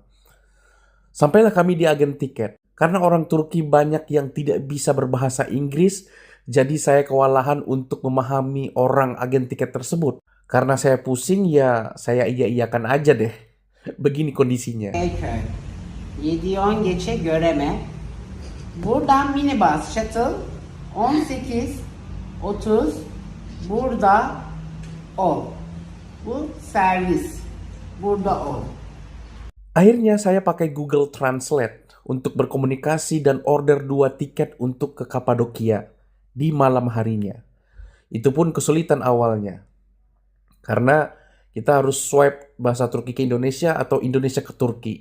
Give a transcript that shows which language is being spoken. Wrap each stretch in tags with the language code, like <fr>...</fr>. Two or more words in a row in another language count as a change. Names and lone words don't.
<id>Sampailah kami di agen tiket. Karena orang Turki banyak yang tidak bisa berbahasa Inggris, jadi saya kewalahan untuk memahami orang agen tiket tersebut. Karena saya pusing ya saya iya-iyakan aja deh. Begini kondisinya.</id> <tr>Beyköy. 7:10 geçe Göreme. Buradan minibus shuttle 18:30 burada ol. Bu servis. Burada ol.</tr> <id>Akhirnya saya pakai Google Translate untuk berkomunikasi dan order 2 tiket untuk ke Kapadokia di malam harinya. Itu pun kesulitan awalnya. Karena kita harus swipe bahasa Turki ke Indonesia atau Indonesia ke Turki.</id>